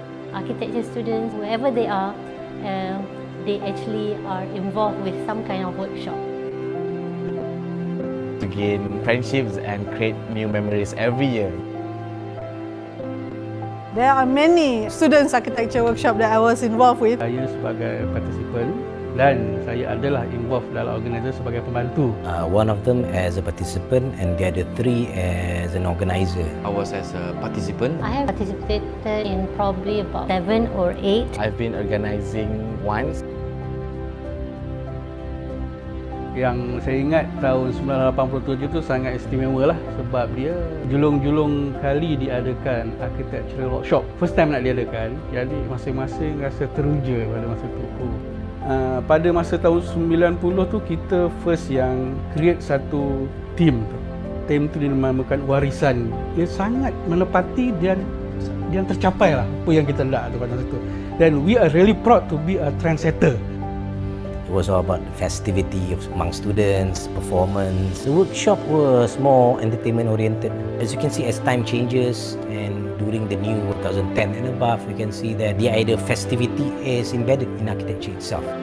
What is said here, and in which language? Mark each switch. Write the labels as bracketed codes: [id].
[en] Architecture students, wherever they are, they actually are involved with some kind of workshop. To gain friendships and create new memories every year. There are many students architecture workshop that I was involved with. [ms] Saya sebagai participant dan saya adalah involved dalam organisasi sebagai pembantu. [en] One of them as a participant and the other three as an organizer. I was as a participant. I have participated in probably about 7 or 8. I've been organizing once. [ms] Yang saya ingat tahun 1987 tu sangat istimewa lah sebab dia julung-julung kali diadakan architectural workshop. [en] First time [ms] nak diadakan, jadi masing-masing rasa teruja pada masa tu. Pada masa tahun 90 tu kita first yang create satu team tu. Team tu dinamakan Warisan. Dia sangat menepati dan tercapai lah apa yang kita nak tu pada masa tu. [en] Dan we are really proud to be a trendsetter. It was all about festivity among students, performance. The workshop was more entertainment oriented. As you can see, as time changes and during the new 2010 and above, we can see that the idea of festivity is embedded in architecture itself.